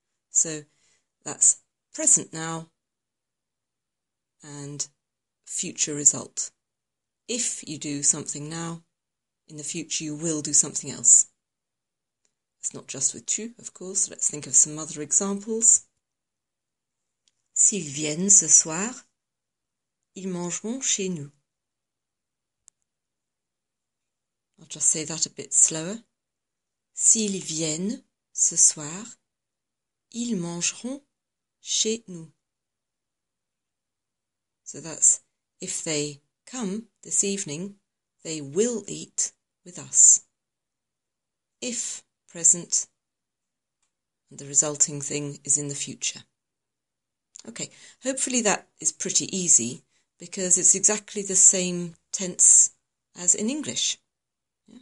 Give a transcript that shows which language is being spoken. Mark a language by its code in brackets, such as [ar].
[en] So that's present now and future result. If you do something now, in the future you will do something else. It's not just with tu, of course. Let's think of some other examples. [fr] S'ils viennent ce soir, ils mangeront chez nous. [en] I'll just say that a bit slower. [fr] S'ils viennent ce soir, ils mangeront chez nous. [en] So that's if they come this evening, they will eat with us. If, present, and the resulting thing is in the future. Okay, hopefully that is pretty easy because it's exactly the same tense as in English. Yeah?